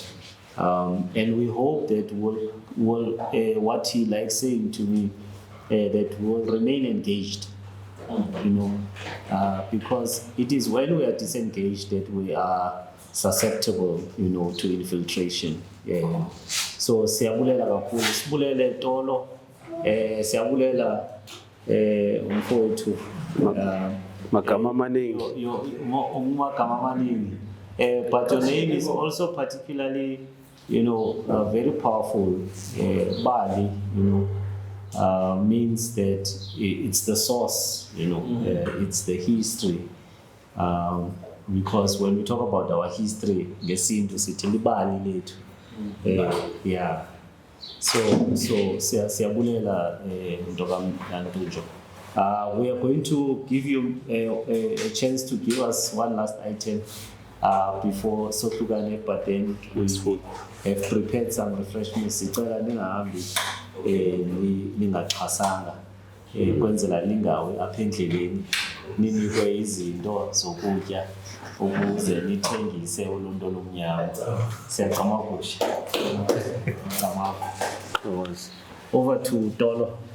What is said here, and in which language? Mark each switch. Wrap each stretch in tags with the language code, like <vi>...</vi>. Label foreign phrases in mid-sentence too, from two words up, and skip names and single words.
<en>And we hope that we'll what he likes saying to me, that we'll remain engaged. Because it is when we are disengaged that we are susceptible, to infiltration.</en> <xh>So siyabulela kakhulu, sibulele Tolo, siyabulela umfowethu magama maningi.</xh> <en>But your name is also particularly, very powerful. Bali, means that it's the source, it's the history. Because when we talk about our history,</en> <xh>ngesintu sithi libali lethu. So siyabulela Ntunja.</xh> <en>We are going to give you a chance to give us one last item before Sohlukane, but then we have prepared some refreshments.</en> <xh>Sicela ningahambi ningaxhasanga kwenzela lingawe apha endleleni, ninikwe izinto zokutya ukuze nithengise uluntu olumnyama. Siyagqama kuhle.</xh> <en>Over to Tolo.</en>